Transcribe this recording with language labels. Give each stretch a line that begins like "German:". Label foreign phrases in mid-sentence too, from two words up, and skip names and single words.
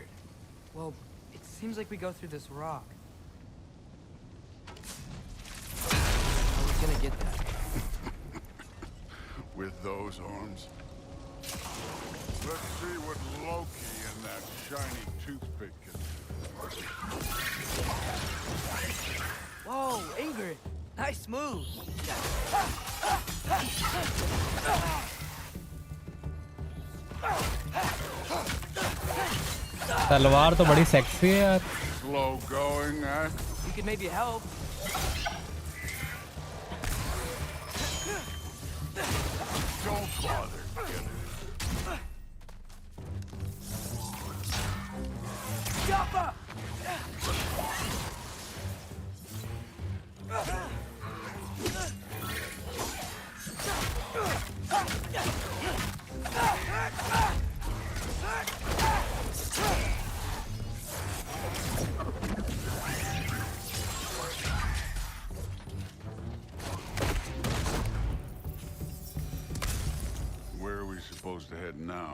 English: Well, it seems like we go through this rock. How are we gonna get that? With those arms? Let's see what Loki and that shiny toothpick can do. Whoa, Ingrid! Nice move!
Hindi: तलवार तो बड़ी सेक्सी है यार.
English: Slow going, eh? You could maybe help. Don't bother. Jumper! Where are we supposed to head now?